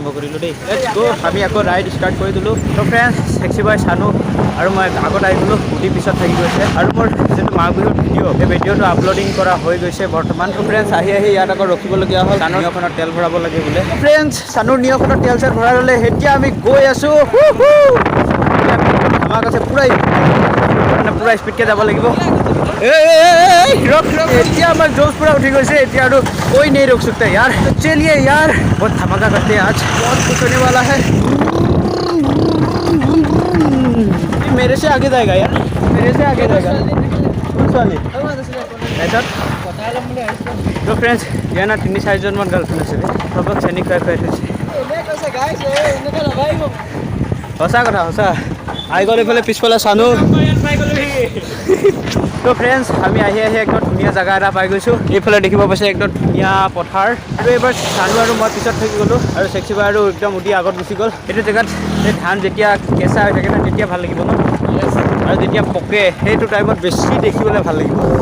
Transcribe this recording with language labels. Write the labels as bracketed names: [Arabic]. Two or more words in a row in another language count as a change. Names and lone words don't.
[Assamese] কৰিলোঁ দেই আমি আকৌ ৰাইড ষ্টাৰ্ট কৰি দিলোঁ তো ফ্ৰেণ্ডছ সেক্সি বয় চানু আৰু মই আগত আহি গ'লোঁ স্কুটি পিছত থাকি গৈছে আৰু মোৰ যিটো মাঘ বিহুৰ ভিডিঅ' সেই ভিডিঅ'টো আপলোডিং কৰা হৈ গৈছে বৰ্তমান তো ফ্ৰেণ্ডছ আহি ইয়াত আকৌ ৰখিবলগীয়া হ'ল চানুৰ নিঅ'খনত তেল ভৰাব লাগে বোলে ফ্ৰেণ্ডছ চানুৰ নিঅ'খনত তেল চেল ভৰাই ল'লে এতিয়া আমি গৈ আছোঁ পুৰা স্পীডকৈ যাব লাগিব এতিয়া আমাৰ জোশ পুৰা উঠি গৈছে এতিয়া আৰু [Hindi] कोई नहीं रोक सकता यार तो चलिए यार बहुत धमाका करते हैं आज बहुत कुछ होने वाला है मेरे से आगे जाएगा यार मेरे से आगे जाएगा तो फ्रेंड्स यहाँ ना 3-4 मान गार्लफ्रेंड [Assamese] আছে সবক চেনি খুৱাই খুৱাই থৈছে সঁচা কথা সঁচা আহি গ'ল এইফালে পিছফালে চানো তো ফ্ৰেণ্ডছ আমি আহি একদম ধুনীয়া জেগা এটা পাই গৈছোঁ এইফালে দেখিব পাইছে একদম ধুনীয়া পথাৰ আৰু এইবাৰ চানো আৰু মই পিছত থাকি গ'লোঁ আৰু চেক্সিবা আৰু একদম উঠি আগত গুচি গ'ল এইটো জেগাত সেই ধান যেতিয়া কেঁচা হৈ থাকে ন তেতিয়া ভাল লাগিব ন আৰু যেতিয়া পকে সেইটো টাইমত বেছি দেখিবলৈ ভাল লাগিব